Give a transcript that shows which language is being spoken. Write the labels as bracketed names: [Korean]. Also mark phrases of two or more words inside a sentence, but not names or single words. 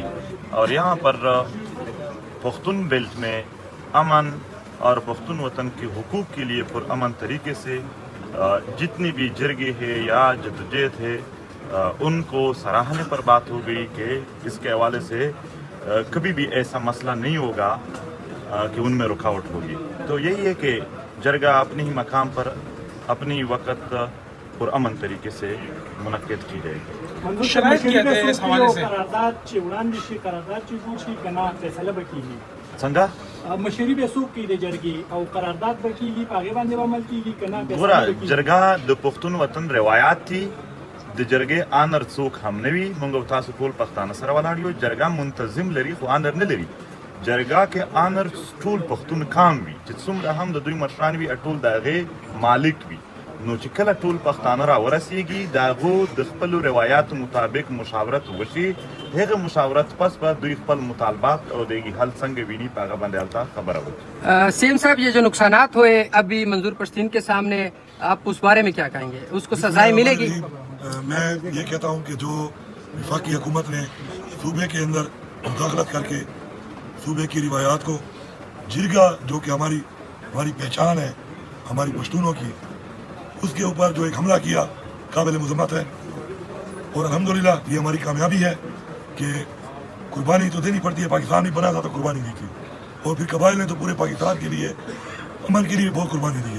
[Urdu] اور یہاں پر پختون بیلٹ میں امن اور پختون وطن کے حقوق کے لیے پرامن طریقے سے جتنی بھی جرگے ہے یا جدوجہد ہے ان کو سراہنے پر بات ہو گئی کہ اس کے حوالے سے کبھی بھی ایسا مسئلہ نہیں ہوگا کہ ان میں رکاوٹ ہوگی۔ تو یہی ہے کہ جرگہ اپنے ہی مقام پر اپنی وقت پرامن طریقے سے منعقد کی جائے گی۔ شرائط کیا ہے اس حوالے سے؟ [Pashto] څنګه مشري به څوک کوي د جرګې او قرارداد به کیږي په هغې باندې به عمل کیږي که نه ګوره جرګه د پښتون وطن روایات دي، د جرګې آنر څوک هم نه وي، موږ او تاسو ټول پښتانه سره ولاړ یو، جرګه منتظم لري خو آنر نه لري۔ جرګه کې آنر ټول پښتون کام وي چې څومره هم د دوی مشران وي ټول د هغې مالک وي، نو چې کله ټول پښتانه را ورسیږي د هغو د خپلو روایاتو مطابق مشاورت وشي، هغه مشاورت پس به دوی خپل مطالبات او د هغې حل څنګه ویني په هغه باندې هلته خبره وکړي۔ [Urdu] سی ایم صاحب، یہ جو نقصانات ہوئے ابھی منظور پشتین کے سامنے، آپ اس بارے میں کیا کہیں گے؟ اس کو سزائیں ملے گی؟ میں یہ کہتا ہوں کہ جو وفاقی حکومت نے صوبے کے اندر مداخلت کر کے صوبے کی روایات کو، جرگہ جو کہ ہماری پہچان ہے ہماری پشتونوں کی، اس کے اوپر جو ایک حملہ کیا قابل مذمت ہے، اور الحمدللہ یہ ہماری کامیابی ہے کہ قربانی تو دینی پڑتی ہے، پاکستان بھی بنا تھا تو قربانی دی تھی، اور پھر قبائل نے تو پورے پاکستان کے لیے امن کے لیے بہت قربانی دی ہے۔